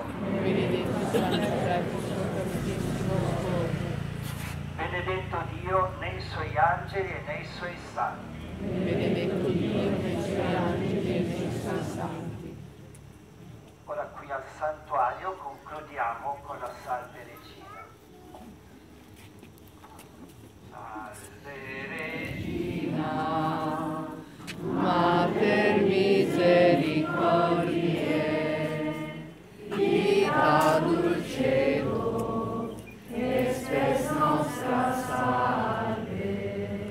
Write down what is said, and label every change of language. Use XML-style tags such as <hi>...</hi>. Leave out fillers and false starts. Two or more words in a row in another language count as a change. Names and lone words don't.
<it>Benedetto San Giuseppe, suo castissimo sposo. Benedetto Dio nei suoi angeli e nei suoi santi. Benedetto Dio nei suoi angeli e nei suoi santi. Ora qui al santuario concludiamo con la Salve Regina.</it> <la>Salve Regina, Mater misericordiae, vita dulcedo, et spes nostra salve.</la>